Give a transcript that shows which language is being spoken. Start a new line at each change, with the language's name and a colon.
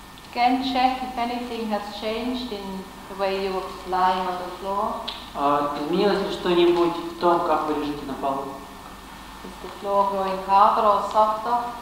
English: Again, check if anything has changed in the way you are lying on the floor.
Russian: Изменилось ли что-нибудь в том, как вы лежите на полу?
English: Is the floor growing harder or softer?